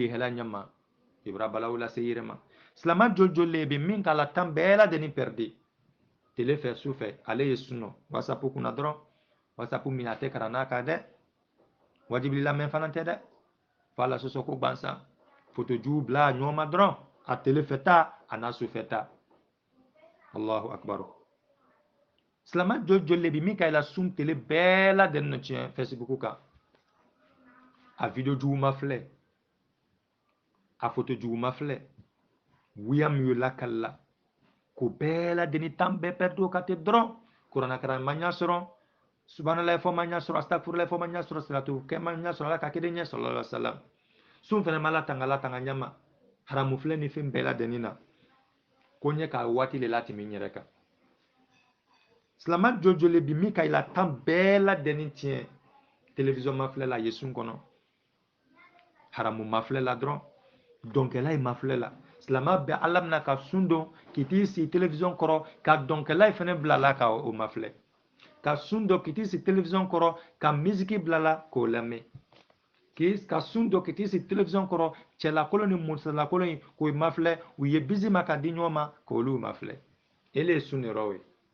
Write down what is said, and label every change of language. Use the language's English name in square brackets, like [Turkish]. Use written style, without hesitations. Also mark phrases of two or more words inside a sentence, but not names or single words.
[Bambara] lihɛla ɲɛma ibra balawu lase yɛrɛ ma silama joli bɛ min k'a la tan bɛɛ lajɛlen pɛridi tele fɛ su fɛ ale ye sunɔ wasapu kunna dɔrɔn wasapu min a tɛ karanna kan dɛ wajibi lamɛn fana tɛ dɛ fo ala sɔsɔ ko gansan foto jugu bila ɲɔgɔn ma dɔrɔn a tele fɛ ta a n'a su fɛ ta [Arabic] الله أكبر [Bambara] silama joli bɛ min k'a la sun tele bɛɛ lajɛlen nɔ tiɲɛ facebook kan a video juguman filɛ a foto juguman filɛ wuya min y'o lakalila ko bɛɛ lajɛlen tan bɛɛ pɛridi o ka ten dɔrɔn kuranakaran ma ɲa sɔrɔ subhanalahi fɔ ma ɲa sɔrɔ astagfirulahi fɔ ma ɲa sɔrɔ salatu kɛ ma ɲa sɔrɔ ala ka kelen ɲɛ [Arabic] صلى الله عليه وسلم [Bambara] sun fɛnɛ ma latanga ɲama haramu filɛ ni fɛn bɛɛ lajɛlen na ko ɲɛ ka waati le latɛmɛ n yɛrɛ kan silama joli bi min ka i la tan bɛɛ lajɛlen tiɲɛ télévision ma filɛ la ye sun kɔnɔ haramu ma filɛ la dɔrɔn dɔnkɛla ye ma filɛ la silama bɛ ala mina ka sun don k'i t'i sigi télévision kɔrɔ ka dɔnkɛla ye fɛnɛ bila la ka o ma filɛ ka sun don k'i t'i sigi télévision kɔrɔ ka misiki bila la k'o lamɛn ka sun don k'i t'i sigi télévision kɔrɔ cɛlakolon ni musolakolon in k'o ma filɛ u ye bisi ma ka di ɲɔgɔn ma k'olu ma filɛ ele ye sun yɔrɔ ye